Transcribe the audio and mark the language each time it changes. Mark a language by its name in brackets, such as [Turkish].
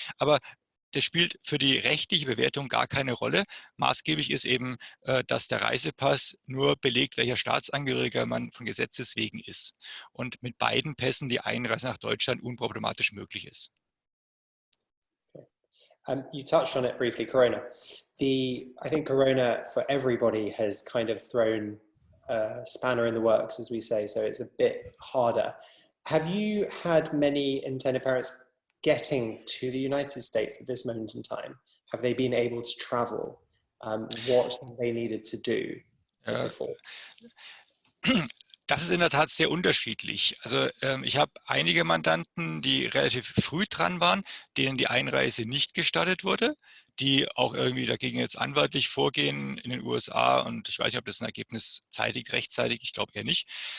[German] Aber das spielt für die rechtliche Bewertung gar keine Rolle. Maßgeblich ist eben, dass der Reisepass nur belegt, welcher Staatsangehöriger man von Gesetzes wegen ist. Und mit beiden Pässen die Einreise nach Deutschland unproblematisch möglich ist. [English] You touched on it briefly, Corona. I think Corona for everybody has kind of thrown a spanner in the works, as we say, so it's a bit harder. Have you had many intended parents getting to the United States at this moment in time? Have they been able to travel? What have they needed to do before? [German] Das ist in der Tat sehr unterschiedlich. Also ich habe einige Mandanten, die relativ früh dran waren, denen die Einreise nicht gestattet wurde, die auch irgendwie dagegen jetzt anwaltlich vorgehen in den USA, und ich weiß nicht, ob das ein Ergebnis rechtzeitig, ich glaube eher nicht.